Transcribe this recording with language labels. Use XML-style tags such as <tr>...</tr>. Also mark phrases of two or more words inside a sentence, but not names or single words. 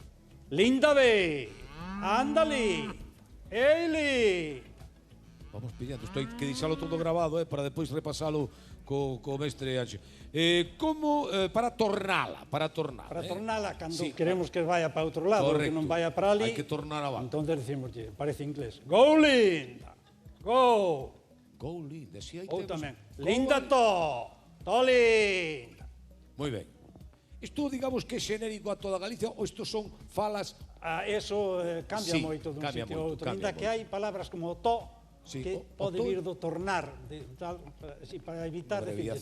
<gl>Linda ve, ándale, eili. Vamos pillando, estoy que deixalo todo grabado, para depois repasalo co mestre Anxo. Para tornala. Para tornala, cando queremos que vaya para outro lado, que non vaya para ali. Hai que tornar a vaca. Entón decimos, parece inglés,</gl> <en>go Linda, go. Go Linda,</en> <gl>si hai Ou temos. tamén, Linda to Linda. Moi ben. Isto, digamos, que é xenérico a toda Galicia ou isto son falas? Eso cambia Sí, moito dun cambia sitio a moito, outro. cambia Ainda que hai palabras como to, Sí, que pode vir do tornar, para evitar decir</gl>